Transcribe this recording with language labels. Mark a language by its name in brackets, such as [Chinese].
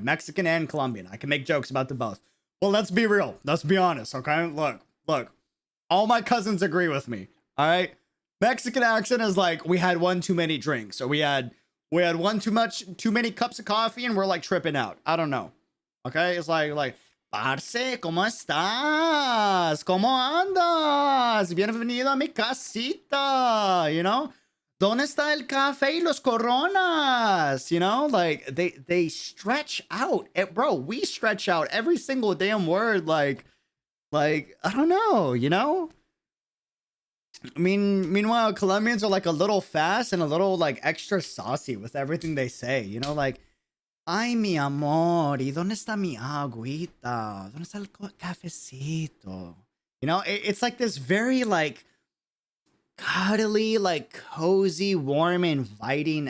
[English] Mexican and Colombian. I can make jokes about them both. Well, let's be real. Let's be honest, okay? Look. All my cousins agree with me, all right? Mexican accent is like, we had one too many drinks, or we had one too many cups of coffee, and we're like tripping out. I don't know, okay? It's like, [Spanish] parce, ¿cómo estás? ¿Cómo andas? Bienvenido a mi casita, [English] you know? [Spanish] ¿Dónde está el café y los coronas? [English] You know, like they stretch out. Bro, we stretch out every single damn word. Like I don't know, you know? I mean, meanwhile, Colombians are like a little fast and a little like extra saucy with everything they say. You know, like, [Spanish] ay, mi amor, ¿y dónde está mi agüita? ¿Dónde está el cafecito? [English] You know, it's like this very like cuddly, like cozy, warm, inviting.